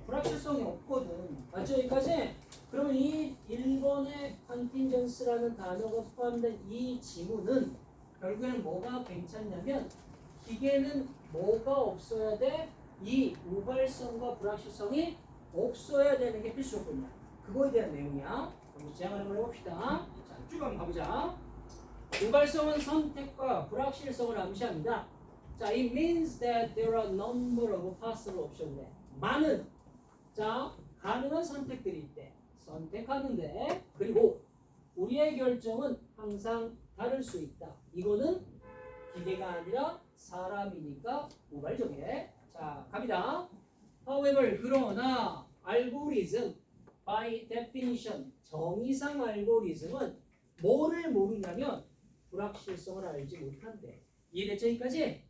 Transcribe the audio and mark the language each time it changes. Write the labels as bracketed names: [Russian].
[Korean] 불확실성이 없거든. 맞죠? 여기까지? 그러면 이 1번의 contingence라는 단어가 포함된 이 지문은 결국에는 뭐가 괜찮냐면 기계는 뭐가 없어야 돼? 이 우발성과 불확실성이 없어야 되는 게 필수적이야. 그거에 대한 내용이야. 그럼 제안을 한번 해봅시다. 자, 쭉 한번 가보자. 우발성은 선택과 불확실성을 암시합니다. [English] 자, it means that there are a number of possible options. [Korean] 많은 자 가능한 선택들이 있대. 선택하는데 그리고 우리의 결정은 항상 다를 수 있다. 이거는 기계가 아니라 사람이니까 우발적이래. 자, 갑니다. However, 그러나 알고리즘 [English] by definition [Korean] 정의상 알고리즘은 뭐를 모르냐면 불확실성을 알지 못한대. 이해됐죠? 여기까지?